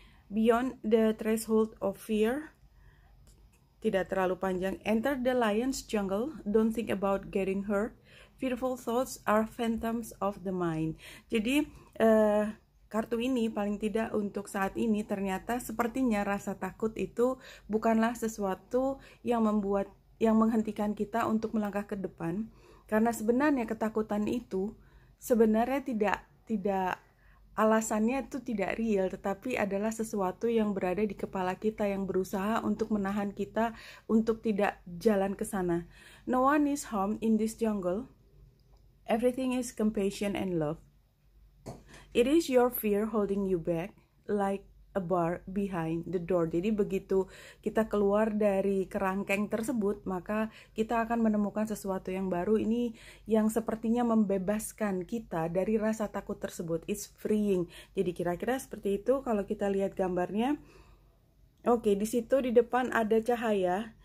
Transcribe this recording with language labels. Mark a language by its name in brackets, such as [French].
[English] Beyond the threshold of fear. [Indonesian] Tidak terlalu panjang. [English] Enter the lion's jungle. Don't think about getting hurt. Fearful thoughts are phantoms of the mind. [Indonesian] Jadi kartu ini paling tidak untuk saat ini ternyata sepertinya rasa takut itu bukanlah sesuatu yang menghentikan kita untuk melangkah ke depan. Karena sebenarnya ketakutan itu sebenarnya tidak alasannya itu tidak real, tetapi adalah sesuatu yang berada di kepala kita yang berusaha untuk menahan kita untuk tidak jalan ke sana. [English] No one is harmed in this jungle. Everything is compassion and love. It is your fear holding you back like a bar behind the door. [Indonesian] Jadi begitu kita keluar dari kerangkeng tersebut, maka kita akan menemukan sesuatu yang baru. Ini yang sepertinya membebaskan kita dari rasa takut tersebut. [English] It's freeing. [Indonesian] Jadi kira-kira seperti itu kalau kita lihat gambarnya. Oke, di situ di depan ada cahaya.